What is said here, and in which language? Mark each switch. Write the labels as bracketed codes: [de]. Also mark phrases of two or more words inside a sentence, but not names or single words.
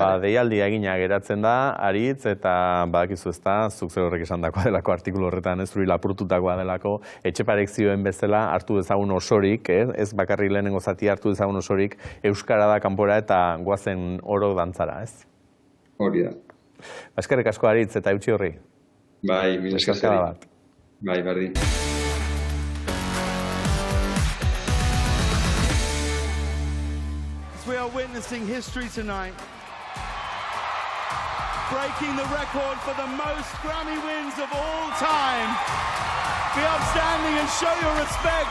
[eu] Deialdi egina geratzen da, Aritz, eta badakizu ezta, zuk zer horrek esan dakoa delako artikulu horretan, ez zuri lapurtutakoa delako, etxeparek zioen bezala hartu dezagun osorik, ez bakarrik lehenengo zati hartu dezagun osorik, euskara da kanpora eta goazen oro dantzara, ez? Hori da. Eskerrik asko Aritz eta eutxi horri. Bai, mil esker. Bai, berdin. [en] We are witnessing history tonight, breaking the record for the most Grammy wins of all time. Be upstanding and show your respect.